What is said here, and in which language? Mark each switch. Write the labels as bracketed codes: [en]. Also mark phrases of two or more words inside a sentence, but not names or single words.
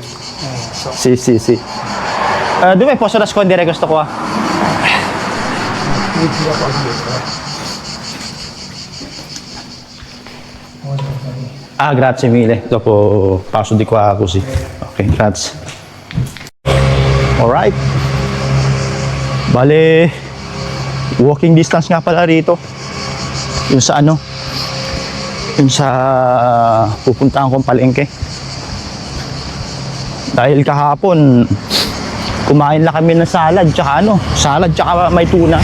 [it] So. Sì. Dove posso nascondere questo qua? Grazie mille. Dopo passo di qua così. Ok, grazie. [en] Alright. [tl] Bale, [en] walking distance [tl] nga pala rito. Yung sa ano? Yung sa pupuntahan kong palengke. Dahil kahapon, kumain lang kami ng salad tsaka may tuna.